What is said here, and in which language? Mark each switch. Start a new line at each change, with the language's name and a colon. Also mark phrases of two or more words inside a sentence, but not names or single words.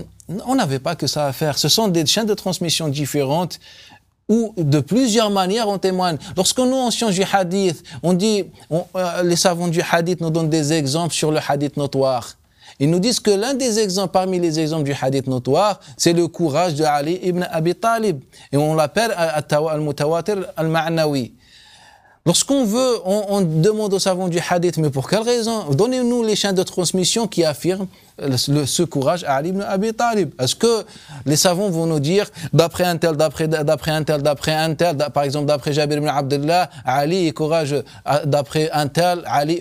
French: On n'avait pas que ça à faire. Ce sont des chaînes de transmission différentes où de plusieurs manières on témoigne. Lorsque nous, en sciences du hadith, on dit, les savants du hadith nous donnent des exemples sur le hadith notoire. Ils nous disent que l'un des exemples parmi les exemples du hadith notoire, c'est le courage de Ali ibn Abi Talib. Et on l'appelle
Arabic: المتواتر المعنوي.
French: Lorsqu'on veut, on demande aux savants du hadith, mais pour quelle raison? Donnez-nous les chaînes de transmission qui affirment ce courage à Ali ibn Abi Talib. Est-ce que les savants vont nous dire, d'après un tel, d'après un tel, par exemple d'après Jabir ibn Abdullah, Ali est courageux, d'après un tel, Ali...